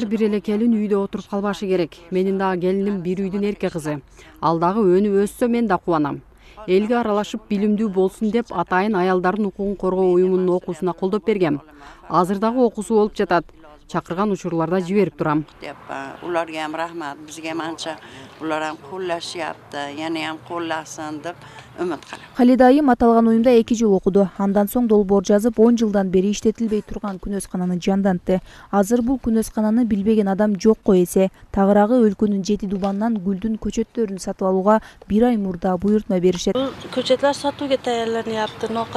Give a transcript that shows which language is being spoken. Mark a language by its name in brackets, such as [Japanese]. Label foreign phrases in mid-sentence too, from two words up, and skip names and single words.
[Kyrgyz] Ар бир эле келин үйдө отуруп калбашы керек. Менин дагы келиним бир үйдүн эрке кызы. Ал дагы өнүп өссө мен да кубанам. Элге аралашып билимдүү болсун деп атайын аялдардын укугун коргоо уюмунун окуусуна колдоп бергем. Азыр дагы окуусу болуп жатат. Чакырган учурларда жиберип турам. [Uzbek] Ularga ham rahmat, bizga ham ancha ular ham qo'llashyapti, yana ham qo'llasin deb umid qilaman. [Kyrgyz] Халидайым аталган уюмда 2 жыл окуду. Андан соң долбоор жазып 10 жылдан бери иштетилбей турган күнөскананы жандантты. Азыр бул күнөскананы билбеген адам жокко эсе. Тагыраагы өлкөнүн 7 дубанынан гүлдүн көчөттөрүн сатып алууга 1 ай мурда буйрутма беришет. Бул көчөтлөр сатууга даярланыпты.